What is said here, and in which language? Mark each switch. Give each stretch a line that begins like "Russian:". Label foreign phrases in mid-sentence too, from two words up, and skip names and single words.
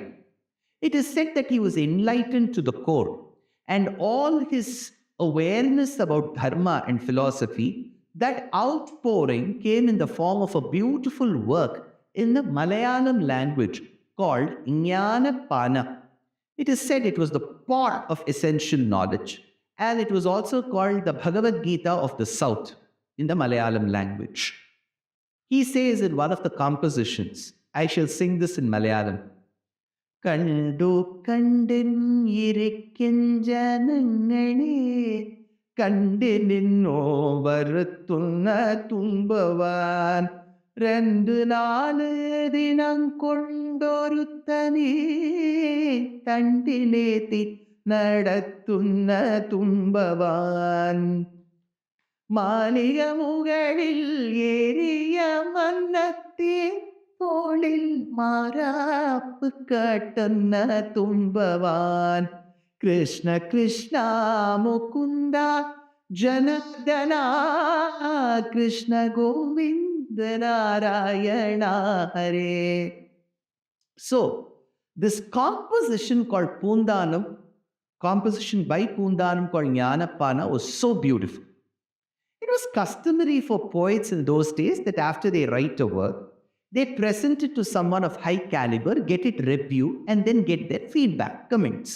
English: It is said that he was enlightened to the core and all his awareness about dharma and philosophy, that outpouring came in the form of a beautiful work in the Malayalam language called Jnanapana. It is said it was the pot of essential knowledge, and it was also called the Bhagavad Gita of the South in the Malayalam language. He says in one of the compositions, I shall sing this in Malayalam.
Malayalam: കണ്ടു കണ്ടിൻ ഇരിക്കിൻ ജനങ്ങനെ കണ്ടിന്നോ വരുത്തുന്ന തുമ്പവാൻ രണ്ടു നാലു ദിനം കൊണ്ടൊരുത്തനെ തണ്ടിലേറ്റി നടത്തുന്ന തുമ്പവാൻ മാലികമുകളിൽ ഏറിയ മന്നത്തിൽ തോളിൽ മാറാപ്പ് കാട്ടുന്ന തുമ്പവാൻ കൃഷ്ണ കൃഷ്ണ മുകുന്ദ ജനാർദ്ദന കൃഷ്ണ ഗോവിന്ദ നാരായണ ഹരേ.
English: So, this composition called Poontanam, composition by Poontanam called Jnanapana was so beautiful. It was customary for poets in those days that after they write a work, they present it to someone of high caliber, get it reviewed, and then get their feedback, comments.